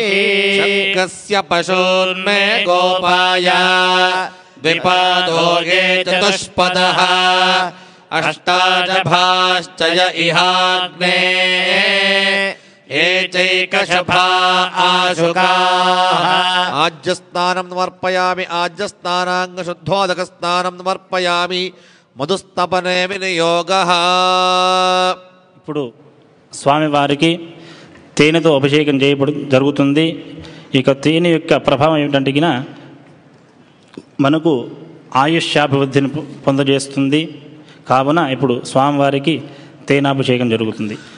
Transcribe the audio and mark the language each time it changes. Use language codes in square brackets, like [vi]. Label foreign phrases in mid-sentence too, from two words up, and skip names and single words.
[sa] शङ्कस्य पशून्मे गोपाय द्विपादो ये चतुष्पदः अष्टादभाश्च य इहाग्ने ये चैकशफा आशुकाः. आज्यस्नानं समर्पयामि आज्यस्नानाङ्ग शुद्धोदकस्नानं समर्पयामि मधुस्तपने विनियोगः. [te] ఇప్పుడు స్వామివారికి తేనెతో అభిషేకం జరుగుతుంది. ఇక తేనె యొక్క ప్రభావం ఏమిటంటే మనకు ఆయుష్యాభివృద్ధిని పొందజేస్తుంది. కావున ఇప్పుడు స్వామివారికి తేనాభిషేకం జరుగుతుంది.